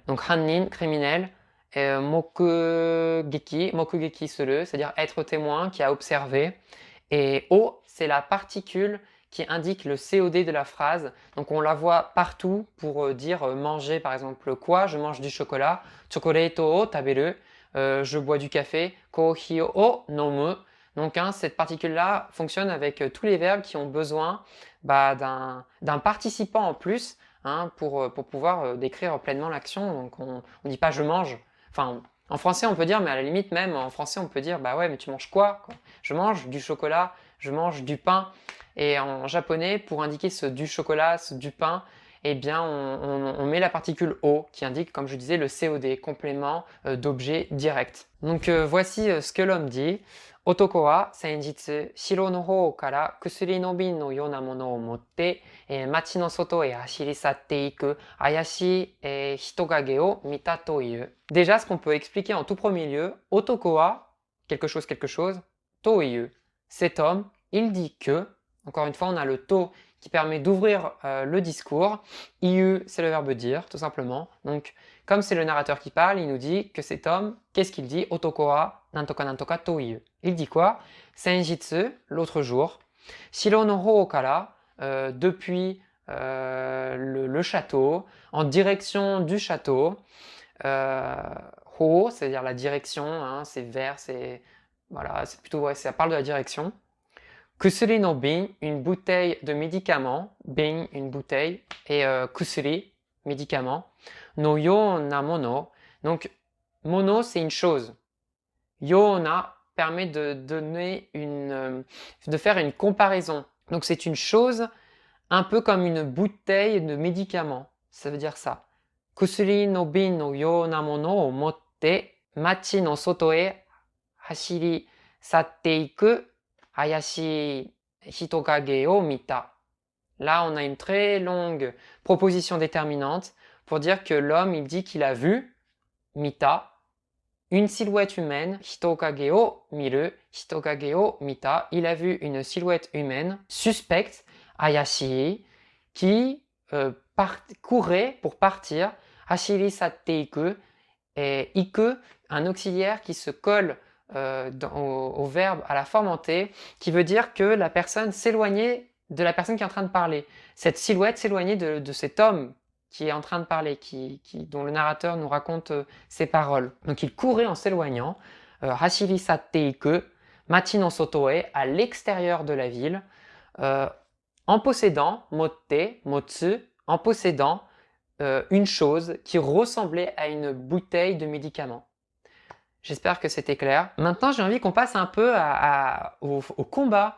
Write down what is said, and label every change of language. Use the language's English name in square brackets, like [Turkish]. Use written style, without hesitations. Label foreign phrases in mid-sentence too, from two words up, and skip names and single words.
[French] Donc Hannin, criminel. [Japanese] 目撃する, [French] c'est-à-dire être témoin, qui a observé. Et O, c'est la particule qui indique le COD de la phrase. Donc on la voit partout pour dire manger par exemple quoi? Je mange du chocolat. [Japanese] チョコレートを食べる. [French] Je bois du café. [Japanese] コーヒーを飲む. [French] Donc cette particule-là fonctionne avec tous les verbes qui ont besoin d'un participant en plus pour pouvoir décrire pleinement l'action. Donc on ne dit pas je mange. Enfin, en français on peut dire, mais à la limite même en français on peut dire bah ouais mais tu manges quoi? Je mange du chocolat, je mange du pain. Et en japonais, pour indiquer ce du chocolat, ce du pain, eh bien on met la particule O qui indique, comme je disais, le COD, complément d'objet direct. Donc voici ce que l'homme dit. [Japanese] 男は先日城の方から薬の瓶のようなものを持って町の外へ走り去っていく怪しい人影を見たという. [French] Déjà, ce qu'on peut expliquer en tout premier lieu, [Japanese] 男は, [French] quelque chose, [Japanese] という. [French] Cet homme, il dit que, encore une fois, on a le to qui permet d'ouvrir le discours. Iu, c'est le verbe dire, tout simplement. Donc, comme c'est le narrateur qui parle, il nous dit que cet homme, qu'est-ce qu'il dit? [Japanese] 男は何とかという. [French] Il dit quoi? [Japanese] Senjitsu, [French] l'autre jour. [Japanese] 城の方から, [French] depuis le château, en direction du château. Hou, c'est-à-dire la direction, c'est vers, c'est voilà, c'est plutôt ouais, ça parle de la direction. [Japanese] 薬の瓶, [French] une bouteille de médicaments. Bin, une bouteille. Et kusuri, médicament. [Japanese] のようなもの. [French] Donc, mono, c'est une chose. Yona permet de faire une comparaison. Donc, c'est une chose un peu comme une bouteille de médicaments. Ça veut dire ça. [Japanese] 薬の瓶のようなものを持って町の外へ走り去っていく怪しい人影を見た. [French] Là, on a une très longue proposition déterminante pour dire que l'homme, il dit qu'il a vu, mita, une silhouette humaine, [Japanese] 人影を見る、人影を見た. [French] Il a vu une silhouette humaine, suspecte, hayashi, qui courait pour partir, [Japanese] 走り去っていく, [French] et iku, un auxiliaire qui se colle au verbe à la forme en T, qui veut dire que la personne s'éloignait de la personne qui est en train de parler. Cette silhouette s'éloignait de cet homme qui est en train de parler, dont le narrateur nous raconte ses paroles. Donc il courait en s'éloignant, [Japanese] 走り去っていく、町の外へ, [French] à l'extérieur de la ville, en possédant, [Japanese] 持って、持つ, [French] en possédant une chose qui ressemblait à une bouteille de médicaments. J'espère que c'était clair. Maintenant, j'ai envie qu'on passe un peu au combat.